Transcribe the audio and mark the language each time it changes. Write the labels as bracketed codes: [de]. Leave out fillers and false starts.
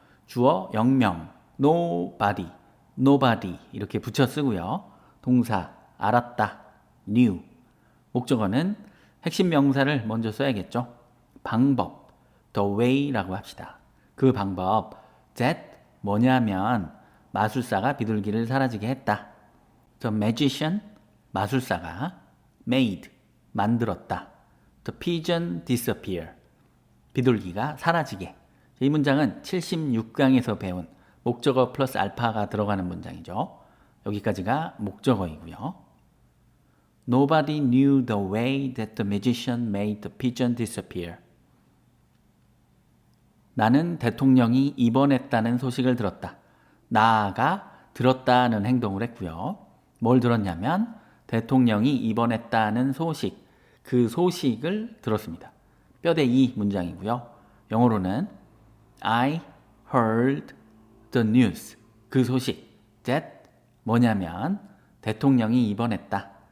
[ko] 주어 영명, nobody, nobody 이렇게 붙여 쓰고요. 동사 알았다, knew. 목적어는 핵심 명사를 먼저 써야겠죠. 방법, the way라고 합시다. 그 방법, that 뭐냐면 마술사가 비둘기를 사라지게 했다. [en] The magician, [ko] 마술사가 [en] made, [ko] 만들었다. [en] The pigeon disappear, [ko] 비둘기가 사라지게. 이 문장은 76강에서 배운 목적어 플러스 알파가 들어가는 문장이죠. 여기까지가 목적어이고요. [en] Nobody knew the way that the magician made the pigeon disappear. [ko] 나는 대통령이 입원했다는 소식을 들었다. 나가 들었다는 행동을 했고요. 뭘 들었냐면 대통령이 입원했다는 소식, 그 소식을 들었습니다. 뼈대 이 문장이고요. 영어로는 [en] I heard the news, [ko] 그 소식, that 뭐냐면 대통령이 입원했다.